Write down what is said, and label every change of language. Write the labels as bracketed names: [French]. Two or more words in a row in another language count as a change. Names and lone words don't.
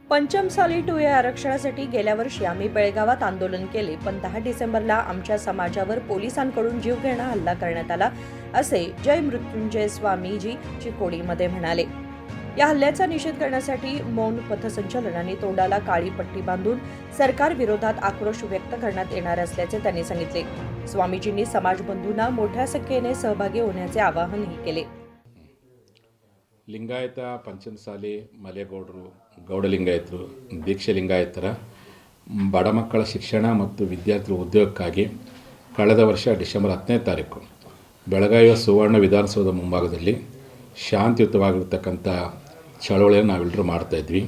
[Marathi] पंचमसाली टोळे आरक्षणासाठी गेल्या वर्षी आम्ही बेळगावात आंदोलन केले, पण 10 डिसेंबरला आमच्या समाजावर पोलिसांकडून जीवघेणा हल्ला करण्यात आला, असे जय मृत्युंजय स्वामीजी चिकोडीमध्ये म्हणाले. या हल्ल्याचा निषेध करण्यासाठी मौन पथसंचलन आणि तोंडाला काळी पट्टी बांधून सरकार विरोधात आक्रोश व्यक्त करण्यात येणार असल्याचे त्यांनी सांगितले. स्वामीजींनी समाजबंधूंना मोठ्या संख्येने सहभागी होण्याचे आवाहनही केले. [Kannada] ಲಿಂಗಾಯತ ಪಂಚಮಸಾಲಿ ಮಲೆಗೌಡರು ಗೌಡಲಿಂಗಾಯತರು ದೀಕ್ಷೆ ಲಿಂಗಾಯತರ ಬಡ ಮಕ್ಕಳ ಶಿಕ್ಷಣ ಮತ್ತು ವಿದ್ಯಾರ್ಥಿಗಳ ಉದ್ಯೋಗಕ್ಕಾಗಿ ಕಳೆದ ವರ್ಷ ಡಿಸೆಂಬರ್ 10ನೇ ತಾರೀಕು ಬೆಳಗಾವಿಯ ಸುವರ್ಣ ವಿಧಾನಸೌಧ ಮುಂಭಾಗದಲ್ಲಿ ಶಾಂತಿಯುತವಾಗಿರ್ತಕ್ಕಂಥ ಚಳವಳಿಯನ್ನು ನಾವೆಲ್ಲರೂ ಮಾಡ್ತಾಯಿದ್ವಿ.